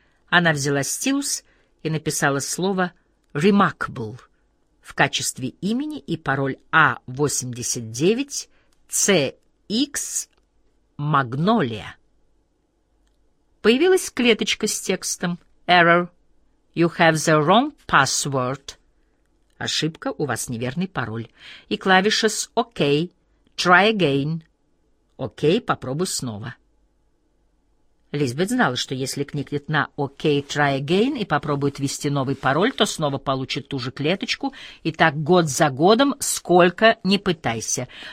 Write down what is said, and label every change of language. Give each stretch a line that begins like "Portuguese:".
Russian: Она взяла стилус и написала слово «Remarkable» в качестве имени и пароль A89CX Magnolia. Появилась клеточка с текстом
English: «Error. You have the wrong password».
Russian: Ошибка, у вас неверный пароль. И клавиша с «OK»,
English: «Try again».
Russian: «OK», попробуй снова. Лизбет знала, что если кликнет на
English: «OK, try again»
Russian: и попробует ввести новый пароль, то снова получит ту же клеточку, и так год за годом, сколько ни пытайся.